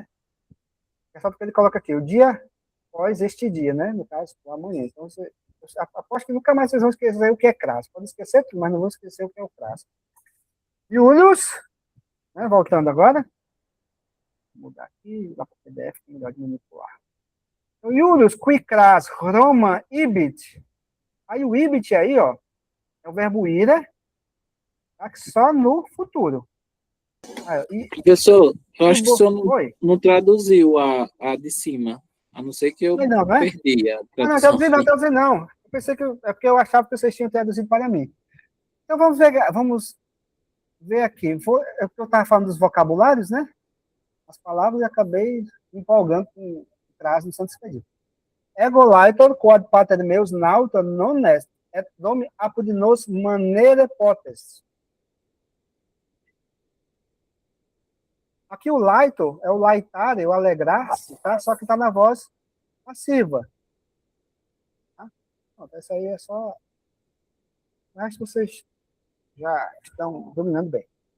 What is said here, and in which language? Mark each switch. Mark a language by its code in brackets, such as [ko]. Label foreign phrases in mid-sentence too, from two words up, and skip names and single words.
[pt] É só porque ele coloca aqui, o dia após este dia, né? No caso, amanhã. Então, eu aposto que nunca mais vocês vão esquecer o que é cras. Pode esquecer tudo, mas não vão esquecer o que é o cras. Julius, né? Voltando agora. Vou mudar aqui, lá para o PDF, que é melhor de manipular. Então, [la] Julius, qui cras, Roma, ibit. [pt] Aí o ibit aí, ó, é o verbo ira, tá? Só no futuro. Professor, eu acho que o senhor não traduziu a de cima, a não ser que eu perdi a tradução. Não, traduzi não. Eu pensei que é porque eu achava que vocês tinham traduzido para mim. Então vamos ver aqui. Eu estava falando dos vocabulários, né? As palavras e acabei me empolgando com o cras no Santo Expedito. [la] Ego laitor quod pater meus nauta non est, et domi apud nos manere potest. [pt] Aqui o laito é o laitare, o alegrar-se, tá? Só que está na voz passiva. Tá? Pronto, essa aí é só... Acho que vocês já estão dominando bem.